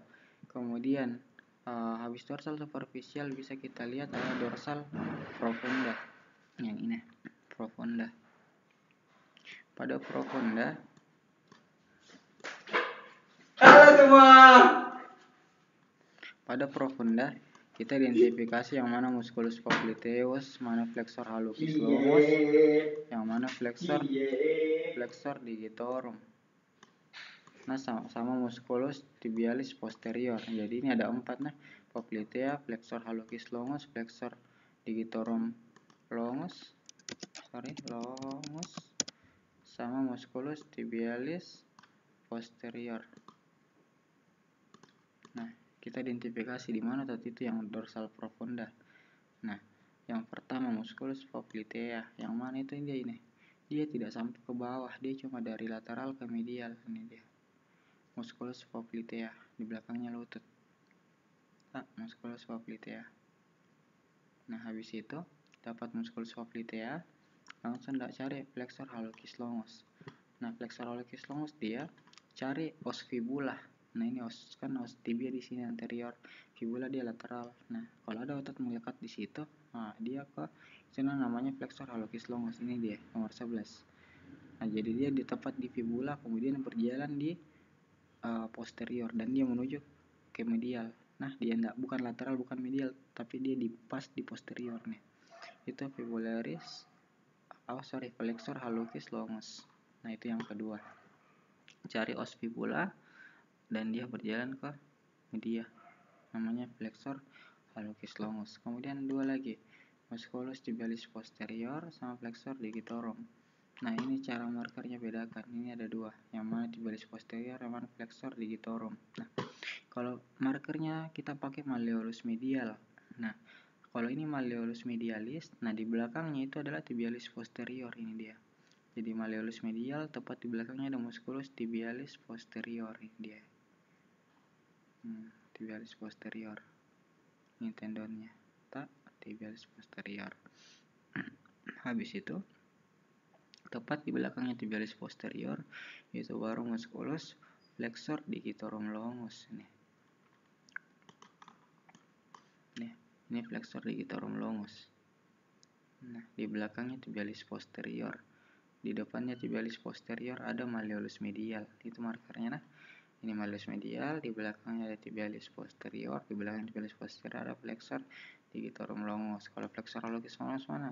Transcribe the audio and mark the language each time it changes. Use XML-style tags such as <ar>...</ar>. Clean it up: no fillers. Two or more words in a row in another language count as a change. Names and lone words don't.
<id>Kemudian habis</id> <la>dorsal superficial</la> <id>bisa kita lihat ada</id> <la>dorsal profunda.</la> <id>Yang ini profunda. Pada profunda kita identifikasi yang mana</id> <la>musculus popliteus,</la> <id>mana</id> <la>flexor hallucis longus,</la> <id>yang mana</id> <la>flexor digitorum.</la> <id>Nah, sama</id> <la>musculus tibialis posterior.</la> <id>Jadi ini ada 4 nah,</id> <la>poplitea, flexor hallucis longus, flexor digitorum longus, sama musculus tibialis posterior.</la> <id>Nah, kita identifikasi di mana tadi itu yang</id> <la>dorsal profunda.</la> <id>Nah, yang pertama</id> <la>musculus poplitea,</la> <id>yang mana itu ini. Dia tidak sampai ke bawah, dia cuma dari lateral ke medial. Ini dia.</id> <la>Musculus poplitea,</la> <id>di belakangnya lutut.</id> <la>Musculus poplitea.</la> <id>Nah, habis itu dapat</id> <la>musculus poplitea,</la> <id>langsung cari</id> <la>flexor hallucis longus.</la> <id>Nah,</id> <la>flexor hallucis longus</la> <id>dia cari</id> <la>os fibula.</la> <id>Nah, ini</id> <la>os tibia</la> <id>di sini anterior, fibula dia lateral. Nah, kalau ada otot melekat di situ, dia ke sana namanya</id> <la>flexor hallucis longus.</la> <id>Ini dia nomor 11. Nah, jadi dia tepat di fibula, kemudian berjalan di posterior dan dia menuju ke medial. Nah, dia bukan lateral, bukan medial, tapi dia pas di posterior nih.</id> <la>Itu flexor hallucis longus.</la> <id>Nah, itu yang kedua. Cari</id> <la>os fibula</la> <id>dan dia berjalan ke media, namanya</id> <la>flexor hallucis longus.</la> <id>Kemudian dua lagi,</id> <la>musculus tibialis posterior</la> <id>sama</id> <la>flexor digitorum.</la> <id>Nah, ini cara markernya bedakan. Ini ada 2, yang mana</id> <la>tibialis posterior,</la> <id>yang mana</id> <la>flexor digitorum.</la> <id>Nah, kalau markernya kita pakai</id> <la>malleolus medial.</la> <id>Nah, kalau ini</id> <la>malleolus medialis,</la> <id>nah di belakangnya itu adalah</id> <la>tibialis posterior.</la> <id>Ini dia. Jadi</id> <la>malleolus medial,</la> <id>tepat di belakangnya ada</id> <la>musculus tibialis posterior.</la> <id>Ini dia.</id> <la>Tibialis posterior.</la> <id>Ini tendonnya.</id> <la>Tibialis posterior.</la> <id>Habis itu tepat di belakangnya</id> <la>tibialis posterior</la> <id>itu baru</id> <la>musculus flexor digitorum longus. Ini flexor digitorum longus.</la> <id>Nah, di belakangnya</id> <la>tibialis posterior.</la> <id>Di depannya</id> <la>tibialis posterior</la> <id>ada</id> <la>malleolus medial.</la> <id>Itu markernya nah. Ini</id> <la>malleolus medial,</la> <id>di belakangnya ada</id> <la>tibialis posterior,</la> <id>di belakang</id> <la>tibialis posterior</la> <id>ada</id> <la>flexor digitorum longus.</la> <id>Kalau</id> <la>flexor hallucis longus</la> <id>mana?</id>